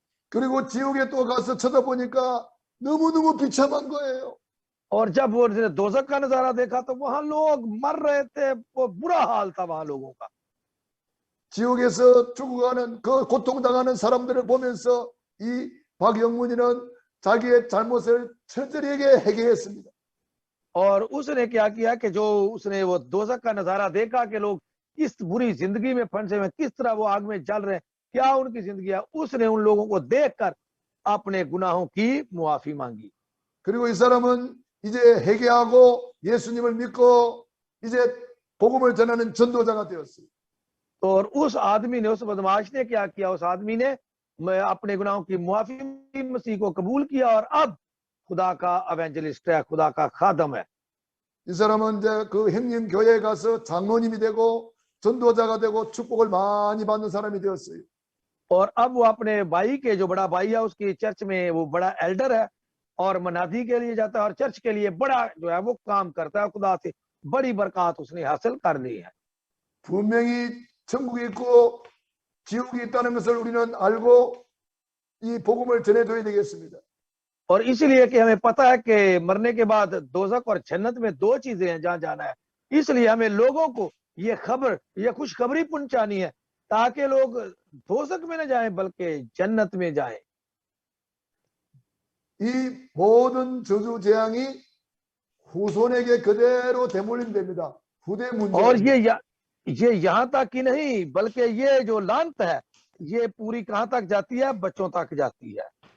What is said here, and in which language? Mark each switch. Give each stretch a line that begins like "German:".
Korean: 그리고 지옥에 또 가서 쳐다보니까 너무너무 비참한 거예요.
Hindi: और जब वो दोजख का नजारा देखा तो वहां लोग मर रहे थे, वो बुरा हाल था वहां लोगों का।
Korean: 지옥에서 죽어가는 그 고통당하는 사람들을 보면서 이 박영문이는 자기의 잘못을 철저하게 회개했습니다.
Hindi: और उसने क्या किया कि जो उसने वो दोजख का नजारा देखा कि लोग इस बुरी जिंदगी में फंसे हुए, किस तरह वो आग में जल रहे, क्या उनकी जिंदगी है, उसने उन लोगों को देखकर अपने गुनाहों की मुआफी मांगी।
Korean: 그리고 이 사람은 이제 회개하고 예수님을 믿고 이제 복음을 전하는 전도자가 되었어요.
Hindi: और उस आदमी ने, उस बदमाश ने क्या किया, उस आदमी ने अपने गुनाहों की मुआफी, मसीह को कबूल किया और अब खुदा का एवेंजलिस्ट है, खुदा का खादम है।
Korean: 이 사람은 이제 그 행림 교회에 가서 장로님이 되고 전도자가 되고 축복을 많이 받는 사람이 되었어요.
Hindi: और अब वो अपने भाई के, जो बड़ा भाई है, उसकी चर्च में वो बड़ा एल्डर है और मनादी के लिए जाता है और चर्च के लिए बड़ा जो है वो काम करता है। खुदा से बड़ी बरकत उसने हासिल कर ली है।
Korean: 분명히 천국이 있고 지옥이 있다는 것을 우리는 알고 이 복음을 전해줘야 되겠습니다.
Hindi: और इसलिए कि हमें पता है कि मरने के बाद दोजख और जन्नत में दो चीजें हैं जहां जाना है, इसलिए हमें लोगों को ये खबर, ये खुशखबरी पहुंचानी है ताकि लोग दोजख में न जाएं बल्कि जन्नत में जाएं।
Korean: 이 모든 저주 재앙이 후손에게 그대로 되물림됩니다. 후대 문제.
Hindi: और ये यहाँ तक ही नहीं बल्कि ये जो लानत है ये पूरी कहां तक जाती है, बच्चों तक जाती है।